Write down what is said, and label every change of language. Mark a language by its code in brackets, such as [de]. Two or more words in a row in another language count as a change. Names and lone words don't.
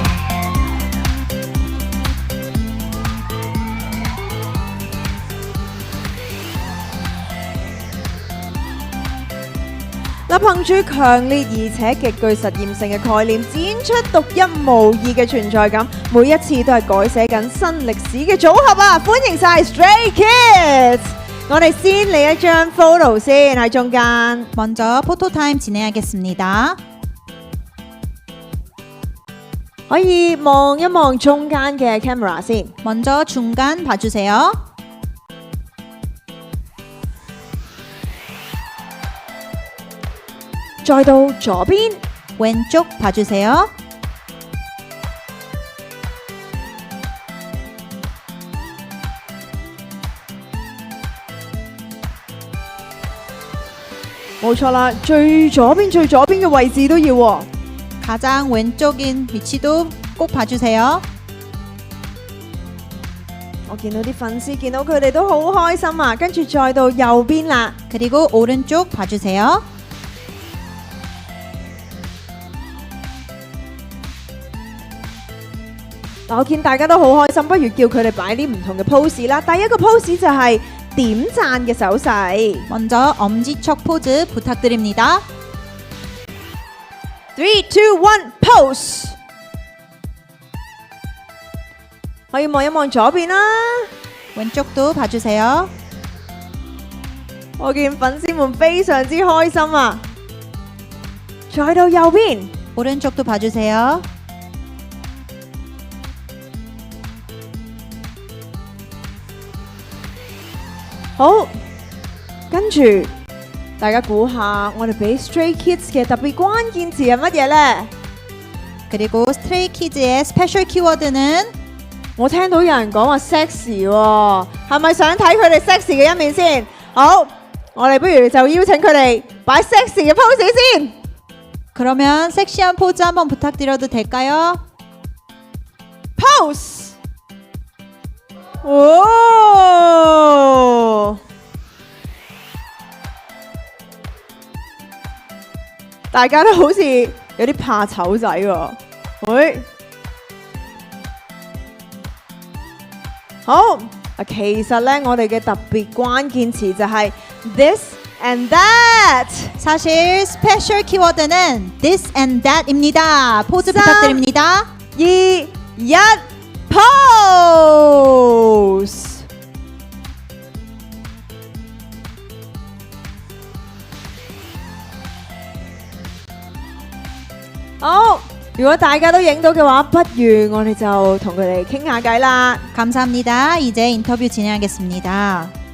[yue] 憑住強烈而且極具實驗性嘅概念，展出獨一無二嘅存在感，每一次都係改寫緊新歷史嘅組合啊！歡迎晒 Stray Kids！ 我哋先嚟一張 photo 先喺中間。 [ko] 먼저 포토 타임 진행하겠습니다. [yue] 可以望一望中間嘅 camera 先。 [ko] 먼저 중간 봐주세요. [yue] 再到左邊 [ko] 왼쪽 봐주세요. [yue] 冇錯啦，最左邊嘅位置都要喎。 [ko] 가장 왼쪽인 위치도 꼭 봐주세요. [yue] 我見到啲粉絲見到佢哋都好開心啊！跟住再到右邊啦， [ko] 그리고 오른쪽 봐주세요. [yue] 我見大家都好開心，不如叫佢哋擺啲唔同嘅 pose 啦。第一個 pose 就係點讚嘅手勢。 [ko] 먼저 엄지척 포즈 부탁드립니다. 3, 2, 1, pose。 [yue] 可以望一望左邊啦。 [ko] 왼쪽도 봐주세요. [yue] 我見粉絲們非常之開心啊！再到右邊， [ko] 오른쪽도 봐주세요. [yue] 好，跟住大家估下，我哋俾 Stray Kids 嘅特別關鍵詞係乜嘢呢？ [ko] 그리고 스트레이 키즈의 스페셜 키워드는 [yue] 我聽到有人講話 sexy 喎，係咪想睇佢哋 sexy 嘅一面先？好，我哋不如就邀請佢哋擺 sexy 嘅 pose 先。 [ko] 그러면 섹시한 포즈 한번 부탁드려도 될까요? pose。 [yue] 哦，大家都好似有啲怕醜仔喎。喂，好啊，其實呢，我哋嘅特別關鍵詞就係 [en] this and that。 [ko] 사실 스페셜 키워드는 [en] this and that [ko] 입니다. 포즈 부탁드립니다. 2, 1, pose。 [yue] 好，如果大家都影到嘅話，不如我哋就同佢哋傾下偈啦。 [ko] 감사합니다. 이제 인터뷰 진행하겠습니다.